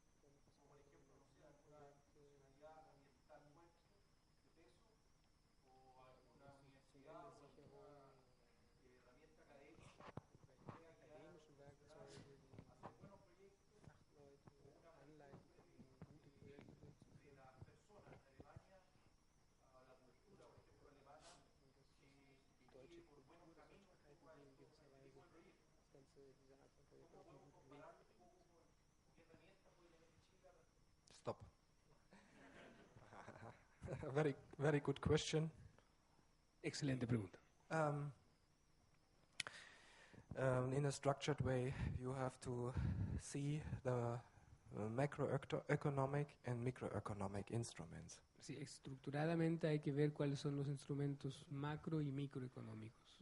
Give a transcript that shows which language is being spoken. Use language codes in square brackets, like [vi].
[es] Como por ejemplo, no sé, alguna institucionalidad ambiental fuerte de peso o alguna universidad o alguna herramienta académica que pueda guiar a los profesionales a hacer buenos proyectos o una costumbre de las personas en Alemania a la cultura, por ejemplo, alemana, que guíe por buenos caminos un poco a este tipo de proyectos. ¿Cómo podemos compararlo un poco con qué herramientas puede tener Chile al respecto? [en] Stop. Very, very good question. [es] Excelente pregunta. [en] In a structured way, you have to see the macroeconomic and microeconomic instruments. [es] Sí, estructuradamente hay que ver cuáles son los instrumentos macro y microeconómicos.